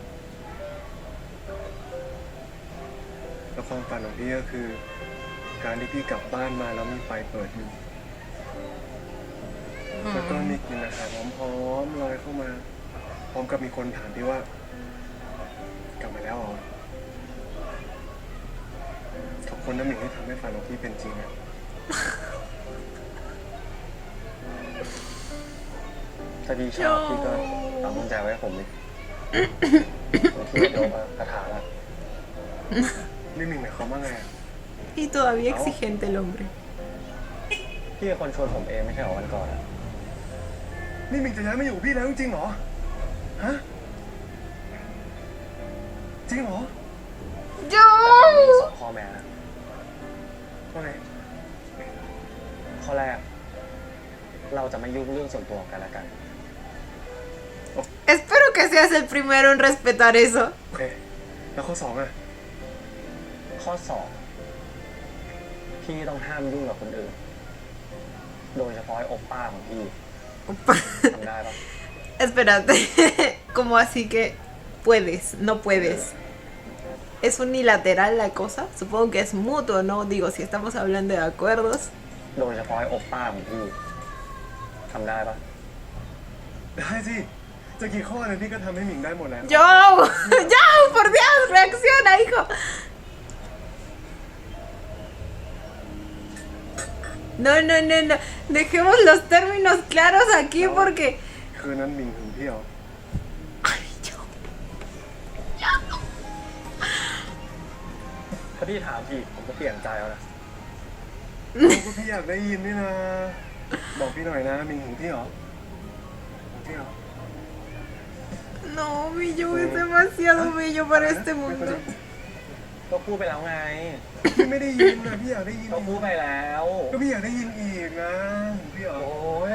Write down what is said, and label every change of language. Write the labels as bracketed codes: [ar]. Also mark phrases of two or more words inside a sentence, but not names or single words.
[th] แล้วความฝันของพี่ก็คือ การที่พี่กลับบ้านมาแล้วมีไฟเปิดอยู่ แล้วก็มีกลิ่นอาหารหอมๆลอยเข้ามา พร้อมกับมีคนถามพี่ว่า กลับมาแล้วเหรอ ขอบคุณน้ำหนึ่งที่ทำให้ฝันของพี่เป็นจริงอะ ถ้าพี่ชอบพี่ก็เอากุญแจไว้ให้ผมดิ ผมที่โยนมากระถางอะ นี่หมิงหมายความว่าไงอะ [es] Y todavía exigente el hombre. [th] พี่เป็นคนชวนผมเองไม่ใช่เหรอวันก่อนอะ นี่หมิงจะย้ายมาอยู่กับพี่แล้วจริงๆเหรอ ฮะ จริงเหรอ มีส [es] Yo. [th] องข้อแม้นะ ว่าไง ข้อแรก เราจะไม่ยุ่งเรื่องส่วนตัวของกันและกัน [es] Espero que seas el primero en respetar eso. [th] โอเค แล้วข้อสองอะ ข้อสองพี่ต้องห้ามยุ่งกับคนอื่น โดยเฉพาะไอ้โอป้าของพี่ทำได้ปะ [es] Espérate. ¿Cómo así que puedes? No puedes. ¿Es unilateral la cosa? Supongo que es mutuo, ¿no? Digo, si estamos hablando de acuerdos. [th] โดยเฉพาะไอ้โอป้าของพี่ทำได้ปะ ได้สิ จะกี่ข้อเนี่ยพี่ก็ทำให้หมิงได้หมดแล้ว [es] ¡Yo! ¡Ya! ¡Por Dios! ¡Reacciona, hijo! No, no, no, no. Dejemos los términos claros aquí porque... [th] คืนนั้นหมิงถึงพี่เหรอ ถ้าพี่ถามพี่ผมก็เปลี่ยนใจแล้วนะ ก็พี่อยากได้ยินนี่นะ บอกพี่หน่อยนะหมิงถึงพี่เหรอถึงพี่เหรอ [es] No, mi Joe es demasiado bello para este mundo. [th] ก็พูดไปแล้วไง พี่ไม่ได้ยินนะพี่อยากได้ยิน ก็พูดไปแล้ว ก็พี่อยากได้ยินอีกนะพี่เหรอ โอ้ย